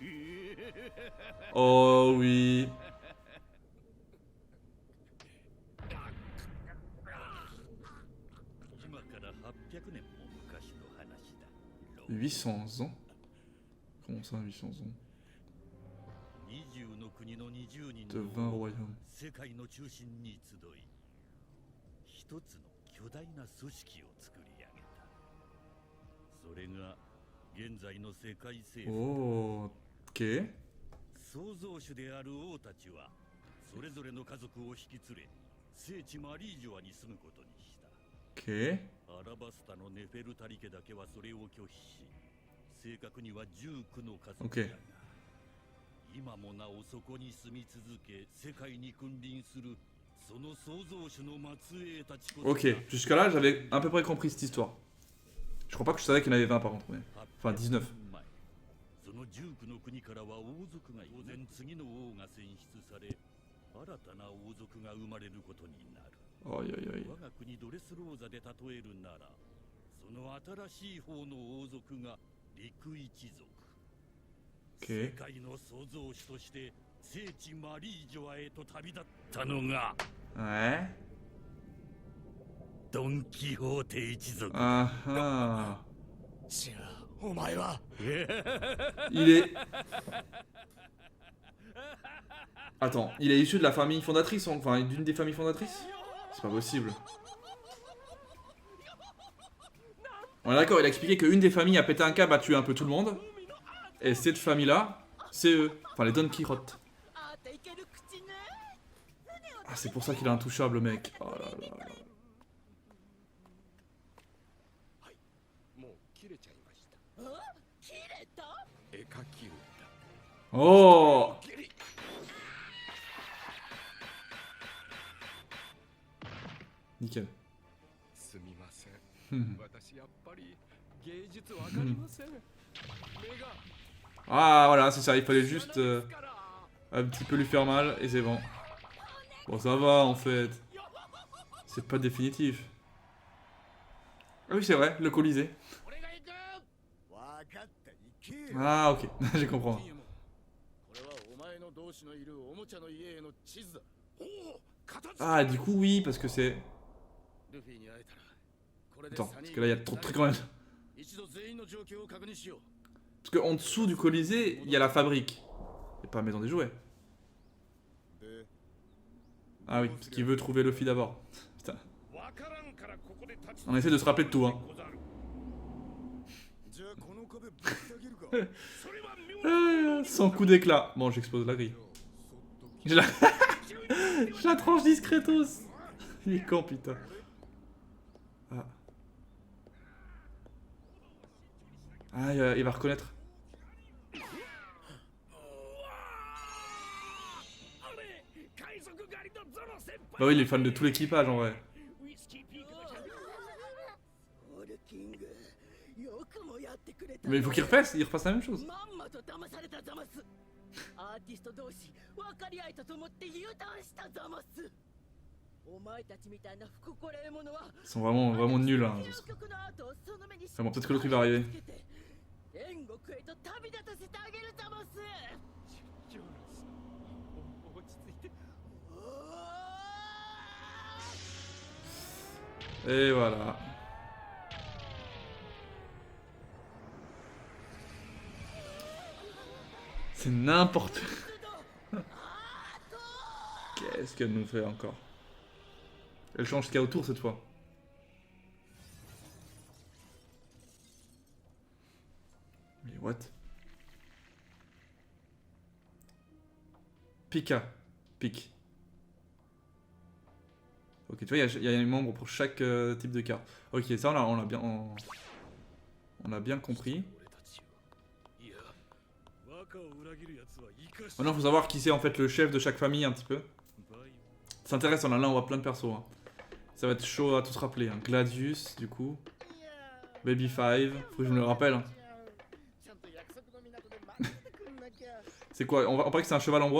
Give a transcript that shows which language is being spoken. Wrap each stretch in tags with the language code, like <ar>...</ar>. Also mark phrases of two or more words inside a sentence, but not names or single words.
<fr>Oh oui. 800 ans? Comment ça, 800 ans? De 20 royaumes.</fr> <ja>それが現在の世界政府。</ja> <fr>Oh, ok.</fr> <ja>創造主である王たちはそれぞれの家族を引き連れ聖地マリージョアに住むことにした。</ja> <fr>Ok.</fr> <ja>アラバスタのネフェルタリ家だけはそれを拒否し、正確には19の家族だが、今もなおそこに住み続け世界に君臨するその創造主の末裔たちこそ。</ja> <fr>Ok, jusqu'à là j'avais à peu près compris cette histoire. Je crois pas que je savais qu'il y en avait 20 par contre, mais... Enfin 19.</fr> <ja>その19の国からは王族が当然次の王が選出され、新たな王族が生まれることになる。 Oh, yo, yo, yo. 我が国ドレスローザで例えるなら、その新しい方の王族が陸一族。世</ja> <fr>Ok.</fr> <ja>界の創造主として聖地マリージョアへと旅立ったのが</ja> <fr>Ouais.</fr> <ja>ドン・キホーテ一族。 Ah ah. シラ、お前は</ja> <fr>Il est... Attends, il est issu de la famille fondatrice, enfin d'une des familles fondatrices? C'est pas possible. On est d'accord, il a expliqué qu'une des familles a pété un câble, a tué un peu tout le monde. Et cette famille-là, c'est eux. Enfin, les Don Quichotte. Ah, c'est pour ça qu'il est intouchable, mec. Oh là là là.</fr> <ja>もう切れちゃいました。切れた？絵描き歌。</ja> <fr>Oh! Nickel.</fr> <ja>すみません。 Hmm. 私やっぱり芸術わかりません。目が</ja> <fr>Ah, voilà, c'est ça. Il fallait juste un petit peu lui faire mal et c'est bon. Bon, ça va en fait. C'est pas définitif. Ah oui, c'est vrai, le Colisée.</fr> <ja>俺が行く。わかった行けよ。</ja> <fr>Ah, ok, j'ai compris.</fr> <ja>これはお前の同志のいるおもちゃの家への地図だ。おお、片付け。</ja> <fr>Ah, du coup, oui, parce que c'est...</fr> <ja>ルフィに会えたらこれで</ja> <fr>Attends,</fr> <ja>三人</ja> <fr>parce que là, il y a trop de trucs quand même.</fr> <ja>一度全員の状況を確認しよう。</ja> <fr>Parce qu'en dessous du Colisée, il y a la fabrique. Il n'y a pas la maison des jouets.</fr> <ja>で、</ja> <fr>Ah oui, parce qu'il veut trouver Luffy d'abord. Putain.</fr> <ja>わからんからここで立ち</ja> <fr>On essaie de se rappeler de tout, hein.</fr> <ja>じゃあこの壁ぶった切るか。それは妙</ja> <fr>Ah, sans coup d'éclat. Bon, j'explose la grille. Je la... Je la tranche discretos. Il est con, putain. Ah. Ah, il va reconnaître. Bah oui, il est fan de tout l'équipage en vrai.</fr> <ja>オルキング、よくもやってくれた。</ja> <fr>Mais il faut qu'il refasse la même chose.</fr> <ja>まんまと騙されたざます。アーティスト同士分かり合えたと思って U ターンしたざます。お前たちみたいな不心得者は</ja> <fr>Ils sont vraiment nuls. Hein.</fr> <ja>究極のアートをその目に</ja> <fr>Enfin, bon, peut-être que l'autre il va arriver.</fr> <ja>天国へと旅立たせてあげるざます。ジョナス、落ち着いて。</ja> <fr>Et voilà. C'est n'importe quoi. Qu'est-ce qu'elle nous fait encore? Elle change ce qu'il y a autour cette fois. Mais what? Pika. Pique. Ok, tu vois, il y a un membre pour chaque type de carte. Ok, ça on a bien compris.</fr> <ja>いや、若を裏切る奴は生かし</ja> <fr>Maintenant, faut savoir qui c'est en fait le chef de chaque famille un petit peu. C'est intéressant, là on voit plein de persos. Hein. Ça va être chaud à tout se rappeler. Hein. Gladius, du coup. Baby Five, faut que je me le rappelle. Hein. C'est quoi? On paraît que c'est un cheval en bois?</fr>